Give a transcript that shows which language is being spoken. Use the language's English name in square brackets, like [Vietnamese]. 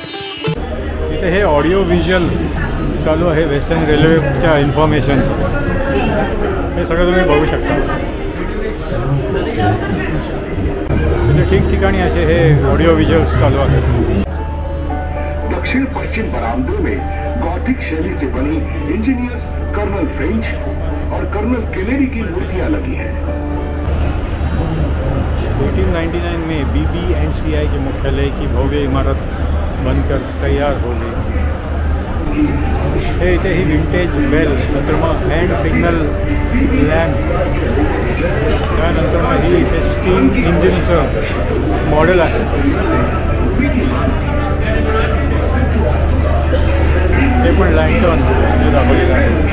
[Marathi] इथे हे audio visual चालू आहे वेस्टर्न रेल्वेच्या इन्फॉर्मेशनचं. हे सगळं तुम्ही बघू शकता. इथे ठिकठिकाणी असे हे ऑडिओ व्हिज्युअल्स चालू आहेत. [Hindi] दक्षिण पश्चिम बरामदे में गॉथिक शैली से बनी इंजीनियर्स कर्नल फ्रेंच और कर्नल केनेडी की मूर्तियां लगी हैं. 1899 में BB&CI के मुख्यालय की भव्य इमारत बनकर तैयार हो गई. [Marathi] हे इथे ही विंटेज बेल, नंतर मग हँड सिग्नल लॅम्प, त्यानंतर मग ही इथे स्टीम इंजिनचं मॉडेल आहे. ते पण लँटर्न म्हणजे दाखवलेलं आहे.